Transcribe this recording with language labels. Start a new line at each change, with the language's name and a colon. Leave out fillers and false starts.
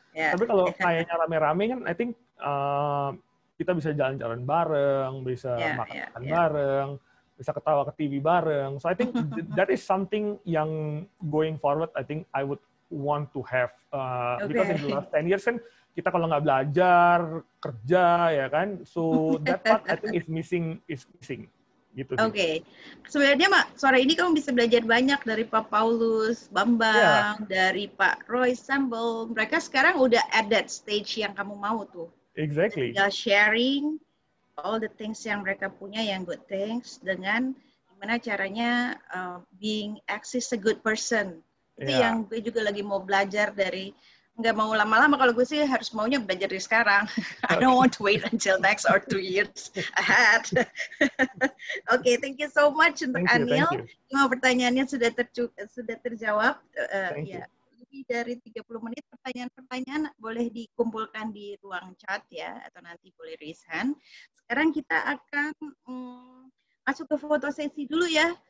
Indonesian: Tapi kalau kayaknya rame-rame kan,
English: I think
Indonesian: kita bisa jalan-jalan bareng, bisa makan bareng, bisa ketawa ke TV bareng.
English: So I think that is something yang going forward, I think I would want to have. Because in the last 10 years
Indonesian: kan, kita kalau nggak belajar, kerja, ya kan.
English: So that part I think is missing.
Indonesian: Gitu. Oke. Sebenarnya Mak, sore ini kamu bisa belajar banyak dari Pak Paulus Bambang, dari Pak Roy Sambel. Mereka sekarang udah
English: at that stage
Indonesian: yang kamu mau tuh.
English: Exactly. Tinggal sharing all the things
Indonesian: yang mereka punya,
English: yang good things,
Indonesian: dengan gimana caranya
English: being access a good person.
Indonesian: Itu yang gue juga lagi mau belajar dari, nggak mau lama-lama, kalau gue sih harus maunya belajar dari sekarang.
English: I don't want to wait until next or 2 years ahead. Okay, thank you so much untuk Anil.
Indonesian: 5 pertanyaannya sudah terjawab. Lebih dari 30 menit pertanyaan-pertanyaan boleh dikumpulkan di ruang chat ya, atau nanti boleh raise hand. Sekarang kita akan masuk ke foto sesi dulu ya.